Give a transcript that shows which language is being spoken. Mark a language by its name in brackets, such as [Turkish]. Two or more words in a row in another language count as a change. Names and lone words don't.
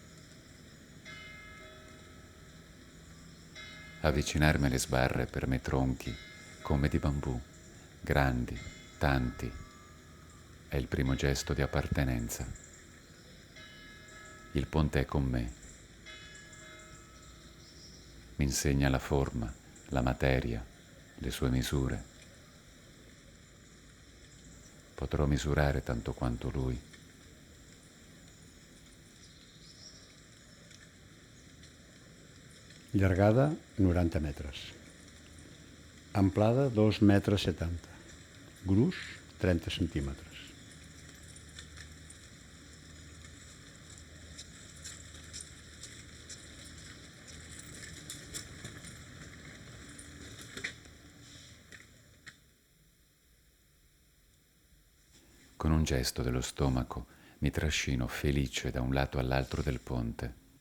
[Italian] Avvicinarmi alle sbarre per me tronchi come di bambù, grandi, tanti, è il primo gesto di appartenenza. Il ponte è con me. Mi insegna la forma, la materia, le sue misure. Potrò misurare tanto quanto lui. [Catalan] Llargada 90 metres. Amplada 2,70 metres. Gruix 30 centímetres. [Italian] Con un gesto dello stomaco mi trascino felice da un lato all'altro del ponte.